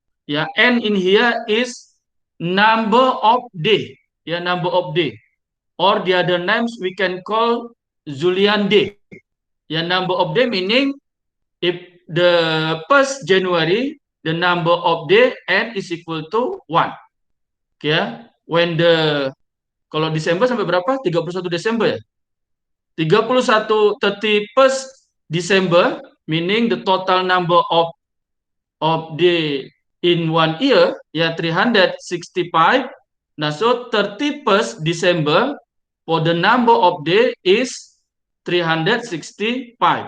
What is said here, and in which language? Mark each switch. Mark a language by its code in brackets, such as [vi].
[en] Yeah, n in here is number of day. Yeah, number of day. Or the other names we can call Julian day. Yeah, number of day meaning if the 1st January, the number of day n is equal to 1. [id] Ya, [en] when the [id] kalau Desember sampai berapa? 31 Desember ya. [en] 31st December meaning the total number of day in 1 year ya 365. Nah, so 31st December for the number of day is 365.